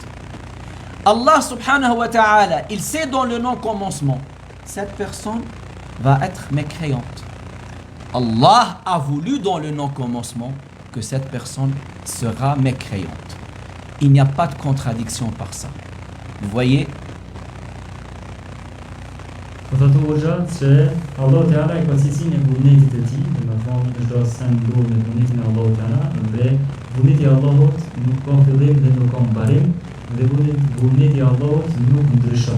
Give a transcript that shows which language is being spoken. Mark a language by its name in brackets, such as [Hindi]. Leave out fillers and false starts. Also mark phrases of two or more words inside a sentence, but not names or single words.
[Arabic] الله سبحانه وتعالى, [French] il sait dans le non-commencement, cette personne va être mécréante. Allah a voulu dans le non-commencement que cette personne sera mécréante. Il n'y a pas de contradiction par ça. Vous voyez? [Albanian] Po thotë hoxha që Allah Teala e ka cilësinë e vullnetit të tij, domethënë çdo sen ndodh me vullnetin e Allahut Teala dhe vullneti i Allahut nuk ka fillim dhe nuk ka mbarim, dhe vullneti i Allahut nuk ndryshon.